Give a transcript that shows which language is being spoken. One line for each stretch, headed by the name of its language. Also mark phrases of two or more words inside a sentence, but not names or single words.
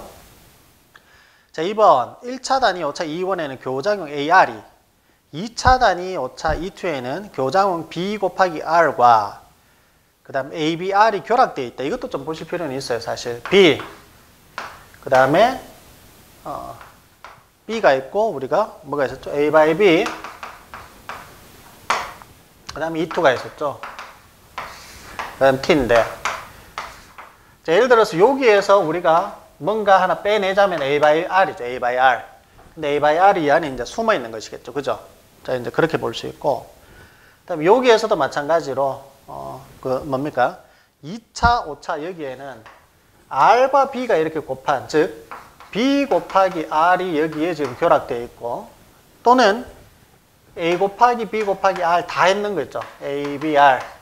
Korean: 자, 2번 1차 단위 오차 E1에는 교작용 AR이 2차 단위 오차 E2에는 교작용 B 곱하기 R과 그 다음 ABR이 결합되어 있다. 이것도 좀 보실 필요는 있어요. 사실 B 그 다음에 B가 있고 우리가 뭐가 있었죠? A by B 그 다음에 E2가 있었죠. 그 다음 T인데 자, 예를 들어서 여기에서 우리가 뭔가 하나 빼내자면 A by R이죠. A by R. 근데 A by R이 이 안에 이제 숨어 있는 것이겠죠. 그죠? 자, 이제 그렇게 볼 수 있고. 그 다음에 여기에서도 마찬가지로, 뭡니까? 2차, 5차 여기에는 R과 B가 이렇게 곱한, 즉, B 곱하기 R이 여기에 지금 결합되어 있고, 또는 A 곱하기 B 곱하기 R 다 했는 거 있죠. A, B, R.